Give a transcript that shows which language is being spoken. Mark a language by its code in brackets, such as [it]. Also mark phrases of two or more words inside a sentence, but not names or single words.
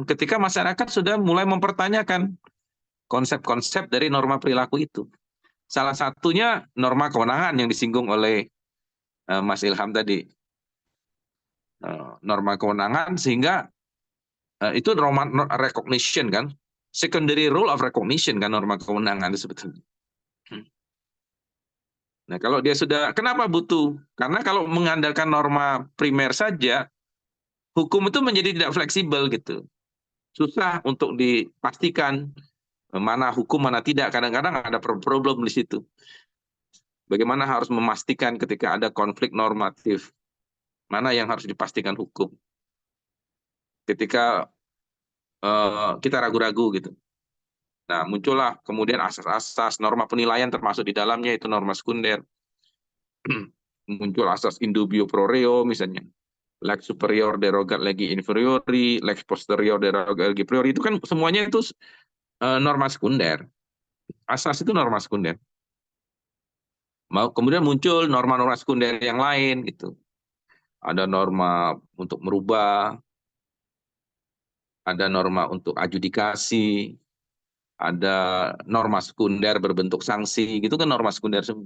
[id] Ketika masyarakat sudah mulai mempertanyakan konsep-konsep dari norma perilaku itu. Salah satunya norma kewenangan yang disinggung oleh Mas Ilham tadi. Norma kewenangan, sehingga itu norma recognition kan, [en] secondary rule of recognition [id] kan, norma kewenangan itu sebetulnya. Nah, kalau dia sudah, kenapa butuh? Karena kalau mengandalkan norma primer saja, hukum itu menjadi tidak fleksibel gitu. Susah untuk dipastikan mana hukum, mana tidak. Kadang-kadang ada problem di situ. Bagaimana harus memastikan ketika ada konflik normatif, mana yang harus dipastikan hukum. Ketika kita ragu-ragu gitu. Nah, muncullah kemudian asas-asas norma penilaian termasuk di dalamnya itu norma sekunder. Muncul asas [la] in dubio pro reo [id] misalnya. [la] Lex superior derogat legi inferiori, lex posterior derogat legi priori, [id] itu kan semuanya itu norma sekunder. Asas itu norma sekunder. Kemudian muncul norma-norma sekunder yang lain gitu. Ada norma untuk merubah, ada norma untuk adjudikasi, ada norma sekunder berbentuk sanksi, gitu kan norma sekunder semua.